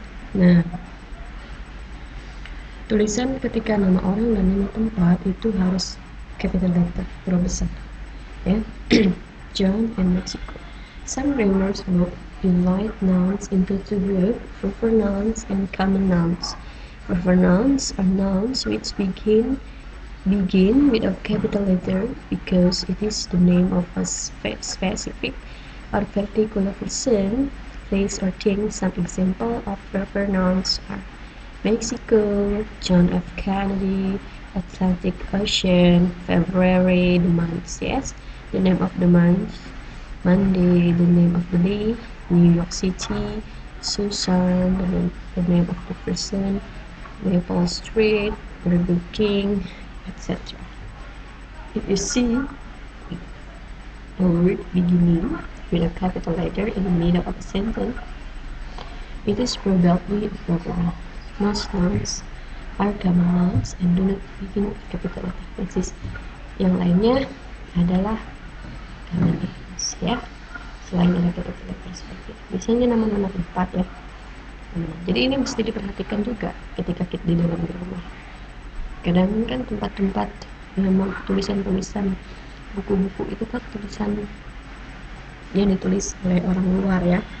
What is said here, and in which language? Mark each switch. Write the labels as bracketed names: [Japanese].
[Indonesian] Nah, tulisan ketika nama orang dan nama tempat itu harus capital letter, huruf besar, ya. [English] John and Mexico. Some grammars book divide nouns into 2 groups: proper nouns and common nouns. Proper nouns are nouns which begin with a capital letter because it is the name of a specific or particular person, place, or thing. Some examples of proper nouns are Mexico, John F. Kennedy, Atlantic Ocean, February, the month, yes, the name of the month, Monday, the name of the day, New York City, Susan, the name of the person, Maple Street, Burger King, etc. If you see a word beginning with a capital letter in the middle of a sentence, it is probably appropriate. Most nouns are common nouns and do not begin with capital letter. [Indonesian] Persis. Yang lainnya adalah common nouns, ya. Selain ada capital letter seperti itu. Biasanya nama-nama tempat, ya. Jadi ini mesti diperhatikan juga ketika kita di dalam rumah. Kadang kan tempat-tempat tulisan-tulisan buku-buku itu kan tulisan yang ditulis oleh orang luar, ya.